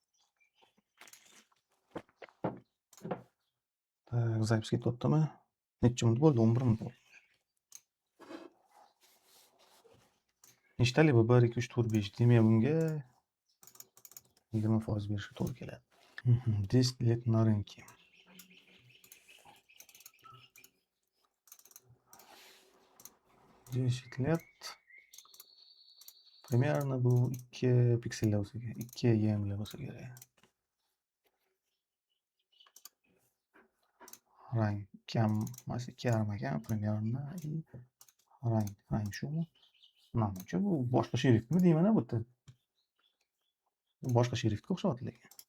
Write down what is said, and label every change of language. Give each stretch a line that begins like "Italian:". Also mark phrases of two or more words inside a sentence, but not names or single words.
Uzbek: Zapis ketyaptimi? Necha minut bo'ldi? 11 minut bo'ldi. Nechtali bu? 1 2 3 4 5. Demak, bunga 20% berishga to'g'ri keladi.
Russian: 10 лет на рынке. 10 лет.
Uzbek: Примерно bu 2 piksellar bo'lsa kerak. 2 emlar bo'lsa kerak. Rang kam, mana 2,5 ekan примерно. Rang shumi? Menimcha bu boshqa shriftmi deyman bu yerda. Boshqa shriftga o'xshyapti lekin.